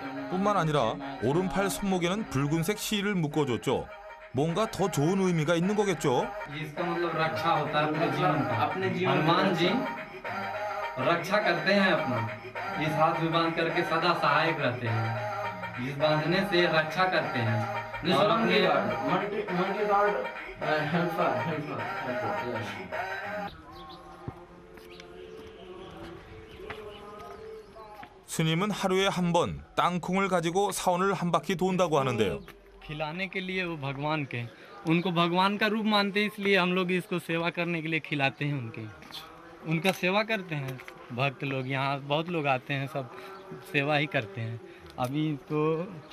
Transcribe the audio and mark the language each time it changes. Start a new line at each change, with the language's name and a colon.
Korean: 뿐만 아니라 오른팔 손목에는 붉은색 실을 묶어줬죠. 뭔가 더 좋은 의미가 있는 거겠죠?
Hindi: इसका मतलब रक्षा होता है अपने जीवन का। अपने जीवन हनुमान जी रक्षा करते हैं अपना इस हाथ में बांध करके सदा सहायक रहते हैं इस बांधने से रक्षा करते हैं और अपने
Korean: 스님은 하루에 한 번 땅콩을 가지고 사원을 한 바퀴 돈다고 하는데요.
Hindi: खिलाने के लिए वो भगवान के उनको भगवान का रूप मानते हैं इसलिए हम लोग इसको सेवा करने के लिए खिलाते हैं उनका सेवा करते हैं भक्त लोग यहाँ बहुत लोग आते हैं सब सेवा ही करते हैं अभी तो